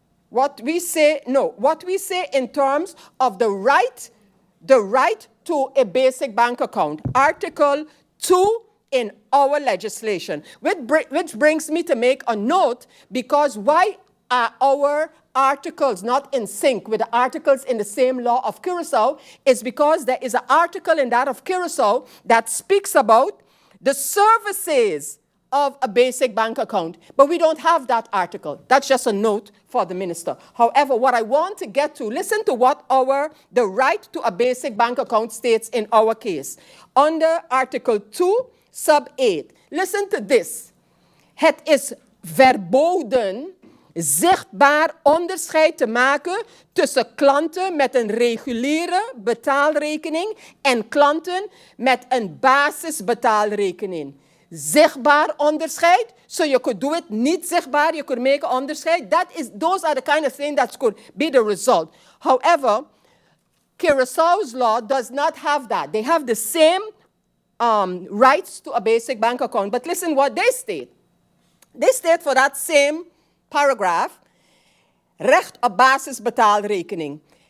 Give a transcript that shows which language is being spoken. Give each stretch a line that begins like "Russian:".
English: What we say in terms of the right to a basic bank account, Article 2 in our legislation, which brings me to make a note, because why are our articles not in sync with the articles in the same law of Curaçao is because there is an article in that of Curaçao that speaks about the services of a basic bank account, but we don't have that article. That's just a note for the minister. However, what I want to get to, listen to what the right to a basic bank account states in our case. Under Article 2, sub 8. Listen to this.
Dutch: Het is verboden zichtbaar onderscheid te maken tussen klanten met een reguliere betaalrekening en klanten met een basisbetaalrekening.
English: Zichtbaar onderscheid, so you could do it niet zichtbaar, you could make an onderscheid. Those are the kind of things that could be the result. However, Curaçao's law does not have that. They have the same rights to a basic bank account, but listen what they state. They state for that same paragraph, recht op basisbetaalrekening.